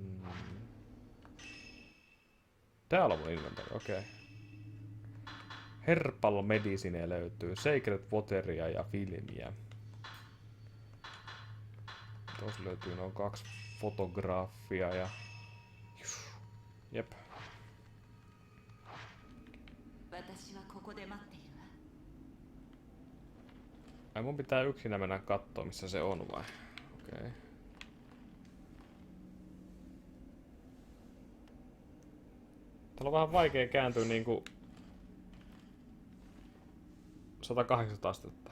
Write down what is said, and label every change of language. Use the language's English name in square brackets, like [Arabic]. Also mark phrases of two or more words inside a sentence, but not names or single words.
[Finnish] Täällä on mun inventori, okei. Herbal Medicine löytyy, Sacred Wateria ja filmiä. Tuossa löytyy noin 2 fotograafia ja... Jep. [Japanese] 私はここで待っているわ。 [Finnish] Ai mun pitää yksinä mennä kattoo missä se on vai? Okei. Täällä on vähän vaikea kääntyä niinku 180 astetta.